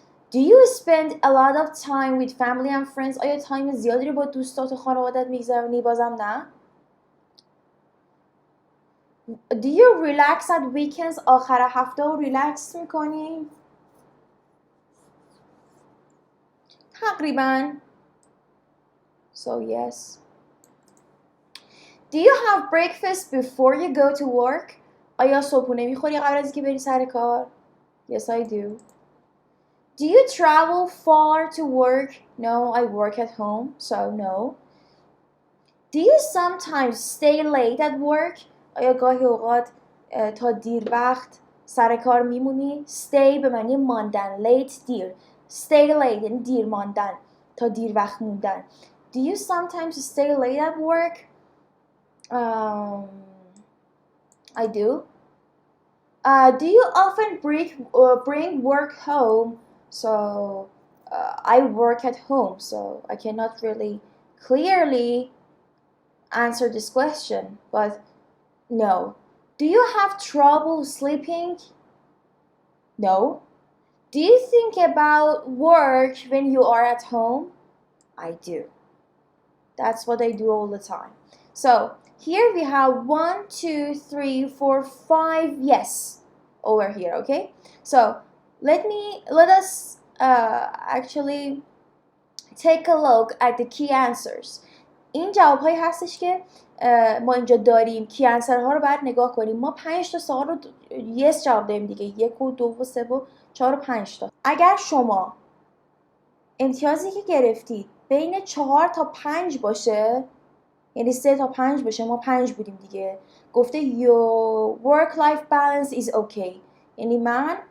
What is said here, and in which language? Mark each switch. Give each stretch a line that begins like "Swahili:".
English: Do you spend a lot of time with family and friends?
Persian: آیا تایم زیادی رو با دوستات و خانوادت میگذرونی؟ بازم نه.
English: Do you relax at weekends?
Persian: آخر هفته رو ریلکس میکنی؟ تقریبا.
English: So yes. Do you have breakfast before you go to work?
Persian: آیا صبحونه میخوری قبل از اینکه بری سر کار؟
English: Yes, I do. Do you travel far to work? No, I work at home, so no. Do you sometimes stay late at work?
Persian: آیا گاهی اوقات تا دیر وقت سر کار میمونی؟ Stay به معنی ماندن، late دیر. Stay late یعنی دیر ماندن، تا دیر وقت موندن.
English: Do you sometimes stay late at work? I do. Do you often bring work home? So I work at home, so I cannot really clearly answer this question, but no. Do you have trouble sleeping? No. Do you think about work when you are at home? I do. That's what I do all the time. So here we have 1, 2, 3, 4, 5 yes over here, okay? So let us actually take a look at the key answers.
Persian: این جوابهایی هستش که ما اینجا داریم. کی انسرها رو باید نگاه کنیم. ما 5 تا سوال رو yes جواب داریم دیگه. 1 و 2 و 3 و 4 و 5 تا. اگر شما امتیازی که گرفتید بین 4 تا 5 باشه، یعنی 3 تا 5 باشه، ما 5 بودیم دیگه، گفته
English: your work life balance is okay،
Persian: یعنی من